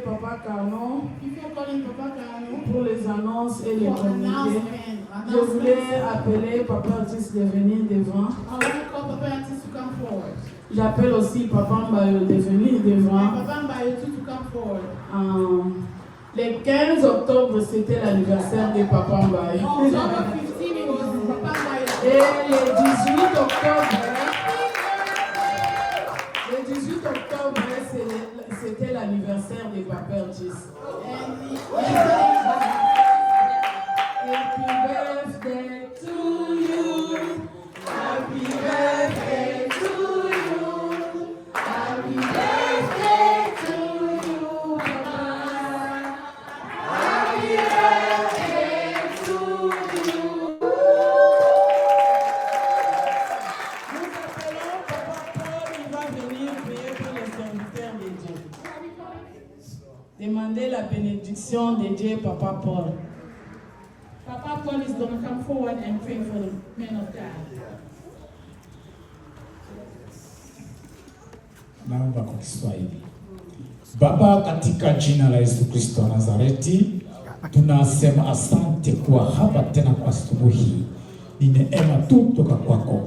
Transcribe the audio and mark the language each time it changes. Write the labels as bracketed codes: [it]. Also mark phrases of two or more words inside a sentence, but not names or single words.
[en] Papa Carnon Before calling Papa Carno [fr] pour les annonces et les [en] for [fr] communiqués, je voulais [en] announcements, [fr] appeler Papa Otis de venir devant. [en] I want to call Papa Atis to come forward. [fr] J'appelle aussi Papa Mbayo de venir [en] And [fr] devant. [en] Papa Mbayo too to come forward. [fr] Le 15 octobre, c'était l'anniversaire de Papa Mbayo. [en] On October 15, it was Papa Mbayo. [fr] Et le 18 octobre, c'était l'anniversaire de Papa Otis. [en] And Happy birthday to you. Happy birthday to you. Happy birthday to you, Papa. Happy birthday to you. [fr] Nous appelons Papa Paul, il va venir prier pour les serviteurs de Dieu. Demandez la bénédiction de Dieu, Papa Paul. [en] Papa Paul is going to come forward and pray for the men of God. [sw] Naomba kwa Kiswahili. Baba, katika jina la Yesu Kristo wa Nazareti, tunasema asante kuwa hapa tena kwa asubuhi. Ni neema tu toka kwako.